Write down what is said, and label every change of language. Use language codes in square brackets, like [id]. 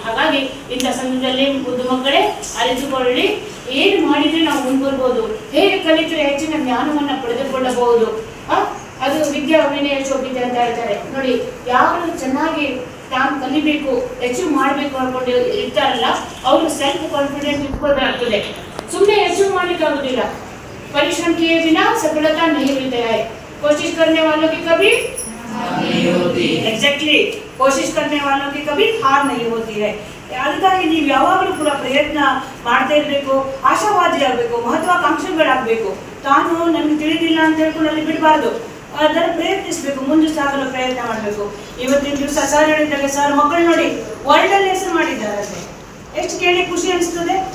[kn] ಹಾಗಾಗಿ ಇಂಥ ಸಂದರ್ಭದಲ್ಲಿ ಮುದ್ದು ಮಕ್ಕಳೇ ಅರಿತುಕೊಳ್ಳಿ, ಏನು ಮಾಡಿದ್ರೆ ನಾವು ಮುಂದುವರ್ಬೋದು, ಹೇಗೆ ಕಲಿತರೆ ಹೆಚ್ಚಿನ ಜ್ಞಾನವನ್ನು ಪಡೆದುಕೊಳ್ಳಬಹುದು, ಅದು ವಿದ್ಯಾ ವಿನಯ ಶೋಭಿತೆ ಅಂತ ಹೇಳ್ತಾರೆ ನೋಡಿ. ಯಾರು ಚೆನ್ನಾಗಿ ತಾನು ಕಲಿಬೇಕು, ಅಚೀವ್ ಮಾಡಬೇಕು ಅನ್ಕೊಂಡು ಇರ್ತಾರಲ್ಲ, ಅವರು ಸೆಲ್ಫ್ ಕಾನ್ಫಿಡೆಂಟ್ ಇಟ್ಕೊಳ್ಬೇಕಾಗ್ತದೆ. ಸುಮ್ಮನೆ ಅಚೀವ್ ಮಾಡ್ಲಿಕ್ಕೆ ಆಗುದಿಲ್ಲ. [hi] परिश्रम किए बिना सफलता नहीं मिलती है, कोशिश करने वालों की कभी नहीं होती। एग्जैक्टली, कोशिश करने वालों की कभी हार नहीं होती है. [kn] ಅದಕ್ಕಾಗಿ ನೀವು ಯಾವಾಗಲೂ ಕೂಡ ಪ್ರಯತ್ನ ಮಾಡ್ತಾ ಇರಬೇಕು, ಆಶಾವಾದಿ ಆಗಬೇಕು, ಮಹತ್ವಾಕಾಂಕ್ಷೆಗಳಾಗಬೇಕು. ತಾನು ನಮ್ಗೆ ತಿಳಿದಿಲ್ಲ ಅಂತ ಹೇಳ್ಕೊಂಡು ಅಲ್ಲಿ ಬಿಡಬಾರ್ದು, ಅದರ ಪ್ರಯತ್ನಿಸಬೇಕು, ಮುಂದೆ ಸಾಗಲು ಪ್ರಯತ್ನ ಮಾಡಬೇಕು. ಇವತ್ತಿನ ದಿವಸ ಸರ್ ಹೇಳಿದಾಗ, ಸರ್ ಮಕ್ಕಳು ನೋಡಿ ವರ್ಲ್ಡಲ್ಲಿ ಹೆಸರು ಮಾಡಿದ್ದಾರೆ, ಎಷ್ಟು ಕೇಳಿ ಖುಷಿ ಅನಿಸ್ತದೆ.